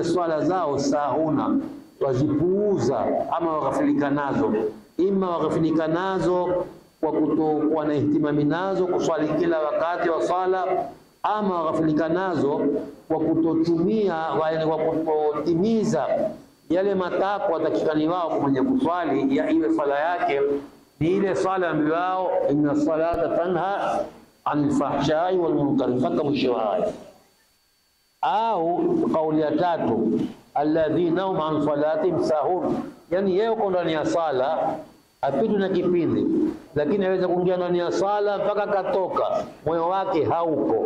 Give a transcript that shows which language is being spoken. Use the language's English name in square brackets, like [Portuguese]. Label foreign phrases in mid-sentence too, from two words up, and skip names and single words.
[Swahili] swala zao sahuna, wazipuuza ama waghafilika nazo, ima waghafilika nazo kwa kutokuwa na ihtimami nazo kuswali kila wakati wa sala, ama ghafilika nazo kwa kutotumia kwa kutotimiza yale matakwa yatakikani wao kwa mwenye kuswali, ya iwe sala yake ni ile sala ambayo [Arabic] إن الصلاة تنهى عن الفحشاء والمنكر, [Swahili] mpaka mwisho wa aya. Au kauli ya tatu, [Arabic] الذين هم عن صلاتهم ساهون, [Swahili] yani yeye uko ndani ya sala apitwe na kipindi, lakini aweza kuingia ndani ya sala mpaka katoka, moyo wake hauko.